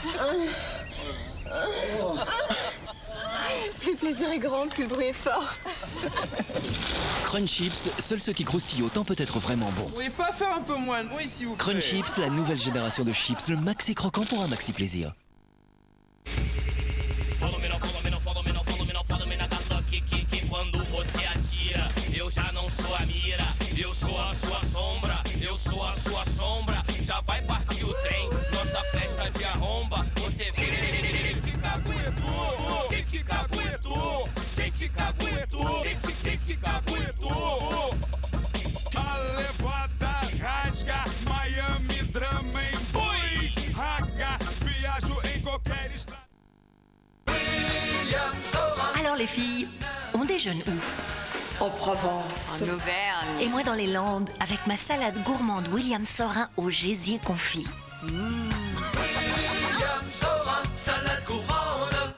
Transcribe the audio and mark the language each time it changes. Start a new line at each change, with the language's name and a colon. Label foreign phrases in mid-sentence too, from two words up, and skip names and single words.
French: Plus le plaisir est grand, plus le bruit est fort. Crunch Chips, seuls ceux qui croustillent autant peut être vraiment bon. Vous pouvez pas faire un peu moins de bruit, s'il vous plaît? Crunch Chips, la nouvelle génération de chips, le maxi croquant pour un maxi plaisir.
Portuguese: Quando você atira, eu já não sou a mira. Eu sou a sua sombra, eu sou a sua sombra. Já vai partir o trem, nossa festa de arromba. Você vê que caguetou, que caguetou, que caguetou, que caguetou. A levada rasga, Miami drama em dois. Raga, viajo em qualquer estrada.
French: Alors les filles, on déjeune où? En Provence. En Auvergne. Et moi dans les Landes, avec ma salade gourmande William Saurin au gésier confit. William Saurin, salade gourmande.